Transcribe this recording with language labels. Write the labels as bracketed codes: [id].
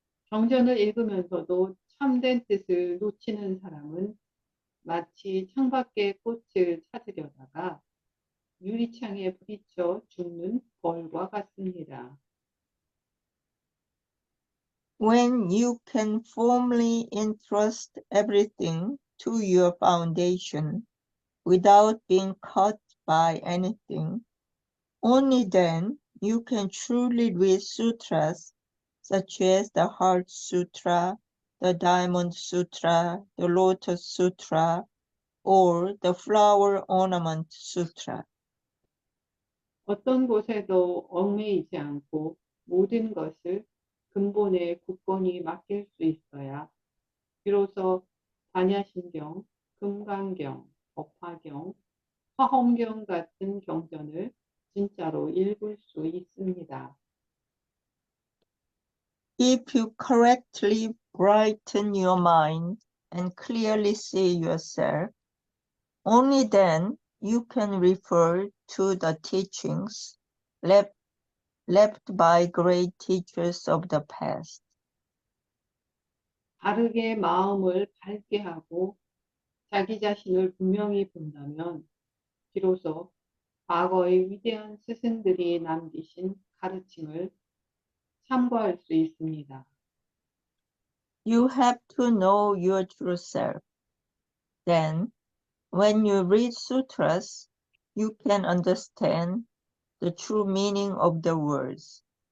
[ko] 경전을 읽으면서도 참된 뜻을 놓치는 사람은 마치 창밖의 꽃을 찾으려다가 유리창에 부딪혀 죽는 벌과 같습니다. [en] When you can firmly entrust everything to your foundation without being caught by anything, only then you can truly read sutras such as the Heart Sutra, the Diamond Sutra, the Lotus Sutra, or the Flower Ornament Sutra. [ko] 어떤 곳에도 얽매이지 않고 모든 것을 근본에 굳건히 맡길 수 있어야 비로소 반야신경, 금강경, 법화경, 화엄경 같은 경전을 진짜로 읽을 수 있습니다. [en] If you correctly brighten your mind and clearly see yourself, only then you can refer to the teachings left by great teachers of the past. [ko] 바르게 마음을 밝게 하고 자기 자신을 분명히 본다면 비로소 과거의 위대한 스승들이 남기신 가르침을 참고할 수 있습니다. [en] You have to know your true self. Then, when you read sutras, you can understand the true meaning of the words.